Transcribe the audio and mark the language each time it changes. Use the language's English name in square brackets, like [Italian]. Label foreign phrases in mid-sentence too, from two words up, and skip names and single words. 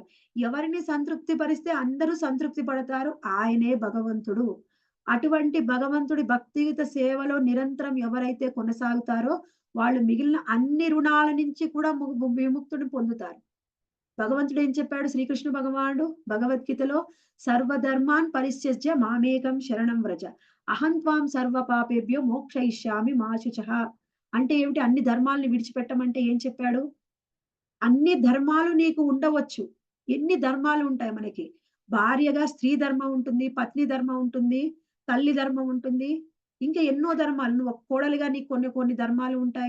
[Telugu] ఎవరిని సంతృప్తి పరిస్తే అందరూ సంతృప్తి పడతారు. ఆయనే భగవంతుడు. అటువంటి భగవంతుడి భక్తియుత సేవలో నిరంతరం ఎవరైతే కొనసాగుతారో వాళ్ళు మిగిలిన అన్ని రుణాల నుంచి కూడా విముక్తిని పొందుతారు. భగవంతుడు ఏం చెప్పాడు శ్రీకృష్ణ భగవానుడు భగవద్గీతలో, [Sanskrit] सर्वधर्मान् परित्यज्य मामेकं शरणं व्रज अहं त्वां सर्व पापेभ्यो मोक्षयिष्यामि मा शुचः. [Telugu] అంటే ఏమిటి? అన్ని ధర్మాలను విడిచిపెట్టమంటే ఏం చెప్పాడు? అన్ని ధర్మాలు నీకు ఉండవచ్చు. ఎన్ని ధర్మాలు ఉంటాయి మనకి? భార్యగా స్త్రీ ధర్మం ఉంటుంది, పత్ని ధర్మం ఉంటుంది, తల్లి ధర్మం ఉంటుంది, ఇంకా ఎన్నో ధర్మాలు. నువ్వు ఒక కోడలిగా నీకు కొన్ని ధర్మాలు ఉంటాయి.